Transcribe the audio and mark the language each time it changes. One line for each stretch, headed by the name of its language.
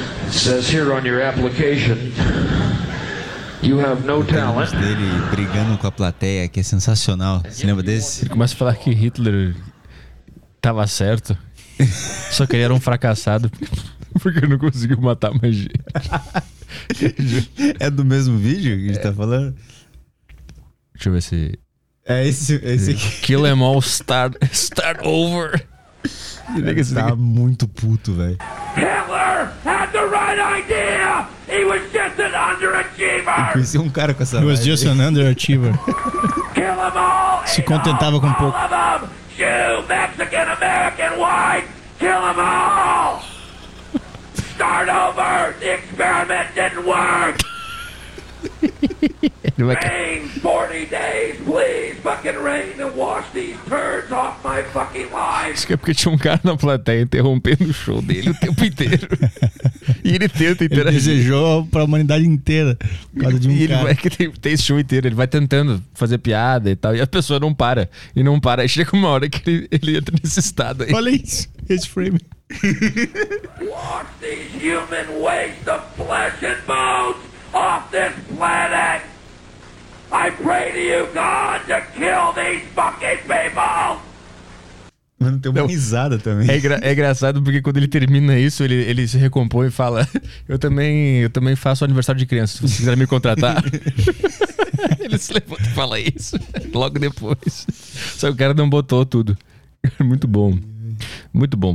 English: Says here on your application, you have no talent.
Portuguese: Dele brigando com a plateia, que é sensacional. Você lembra desse? Ele começa a falar que Hitler tava certo, só que ele era um fracassado porque não conseguiu matar mais gente. É do mesmo vídeo que a gente tá falando? Deixa eu ver se. É esse, aqui.
English: Kill em all, start over.
Portuguese: Ele tá muito puto, velho.
English: Hitler had the right idea! He was just an underachiever!
Portuguese: Eu conheci um cara com essa.
English: He was just an underachiever. Kill them all!
Portuguese: Se contentava
English: all
Portuguese: com pouco.
English: All of them! Jew, Mexican, American, white! Kill them all! Start over! The experiment didn't work! Rain 40 days, please fucking rain and wash these turds off my fucking life.
Portuguese: Isso que é porque tinha um cara na plateia interrompendo o show dele o tempo inteiro. E ele tenta interagir. Ele desejou pra humanidade inteira por causa de um cara. E ele vai que tem esse show inteiro. Ele vai tentando fazer piada e tal. E a pessoa não para. E não para. E chega uma hora que ele entra nesse estado aí. Olha isso. Esse frame.
English: Wash these human waste of flesh and bones off this planet. I pray to you, God, to kill these fucking people!
Portuguese: Mano, tem uma risada também. É engraçado porque quando ele termina isso, ele se recompõe e fala: Eu também faço aniversário de criança, se você quiser me contratar. Ele se levanta e fala isso logo depois. Só que o cara não botou tudo. Muito bom. Muito bom.